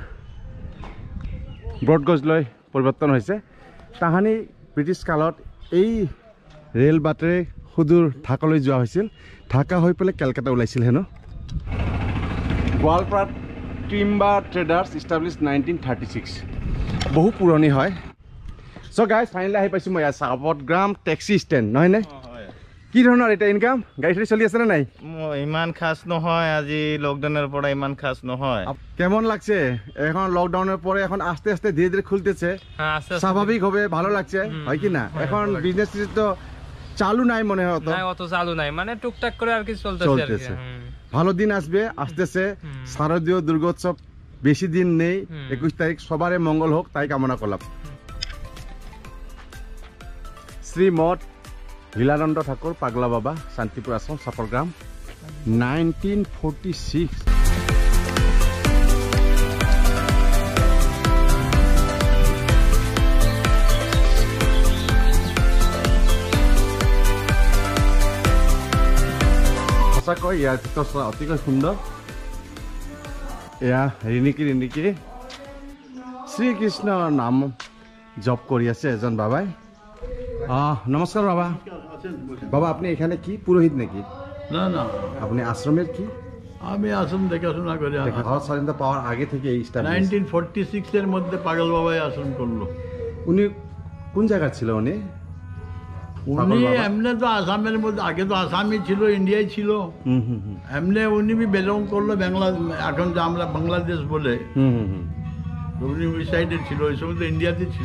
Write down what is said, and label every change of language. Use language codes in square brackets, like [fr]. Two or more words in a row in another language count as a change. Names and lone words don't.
[as] ব্ৰডগঞ্জলৈ পৰিৱৰ্তন হৈছে তাহানি ব্ৰিটিছ কালত এই ৰেল বাটেৰে সুদূৰ ঢাকালৈ যোৱা হৈছিল ঢাকা হৈ পেলাই কেলকাতা ওলাইছিল হেনো গোৱালপাৰাত [en] timber traders established [as] 1936 বহু পুৰণি হয় [en] so guys finally [as] আহি পাইছোঁ মই চাপটগ্ৰাম [en] taxi stand [as] নহয়নে কি ধৰণৰ এতিয়া ইনকাম গাড়ী চাড়ী চলি আছেনে নাই ইমান খাস নহয় আজি লকডাউনের পরে ইমান খাস নহয় [bn] কেমন লাগছে এখন লকডাউনের পরে এখন আস্তে আস্তে ধীরে ধীরে খুলতেছে স্বাভাবিক হবে ভালো লাগছে হয় কি না এখন বিজনেস তো চালু নাই মনে হয় অত চালু নাই মানে টুকটাক করে আর কি চলতেছে ভালো দিন আসবে আসতেছে শারদীয় দুর্গোৎসব বেশি দিন নেই 21 তারিখ সবারে মঙ্গল হোক তাই কামনা করলাম [as] শ্রীমঠ লীলানন্দ ঠাকুর পাগলা বাবা শান্তিপুর আশ্রম চাপটগ্রাম 1946 সঁচাকৈ ইয়াৰ ভিতৰত অতিকৈ সুন্দৰ এয়া ৰিণিকি শ্ৰীকৃষ্ণৰ নাম জপ কৰি আছে এজন বাবাই নমস্কাৰ বাবা [bn] বাবা আপনি এখানে কি পুরোহিত নাকি না না আপনি আশ্রমের কি আমি আশ্রম দেখাশোনা করে ভারত স্বাধীনতা পাওয়ার আগে থেকে 1946 এর মধ্যে পাগল বাবাই আশ্রম করলো উনি কোন জায়গা ছিল উনি এমনি তো আসামের মধ্যে আগে তো আসামই ছিল ইন্ডিয়ায় ছিল এমনি উনি বিলং করলো বাংলা এখন যে আমরা বাংলাদেশ বলে উনি ওই সাইডে ছিল ওই সময় তো ইন্ডিয়াতে ছিল